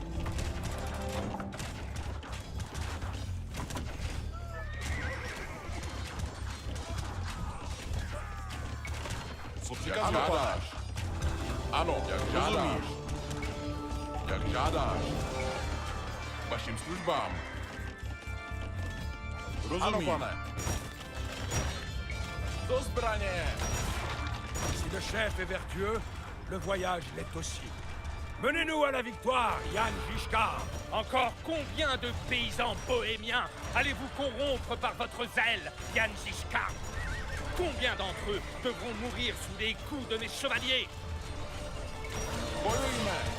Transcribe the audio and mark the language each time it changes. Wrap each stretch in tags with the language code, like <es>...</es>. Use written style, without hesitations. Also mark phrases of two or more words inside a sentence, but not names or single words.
<cs>Co přikazuješ? Ano, jak žádáš. Jak žádáš. K vašim službám. Rozumím. Ano, pane. Do zbraně.</cs> <fr>Si le chef est vertueux, le voyage l'est aussi. Menez-nous à la victoire, Jan Žižka! Encore combien de paysans bohémiens allez-vous corrompre par votre zèle, Jan Žižka? Combien d'entre eux devront mourir sous les coups de mes chevaliers?</fr> <cs>Bojujme!</cs>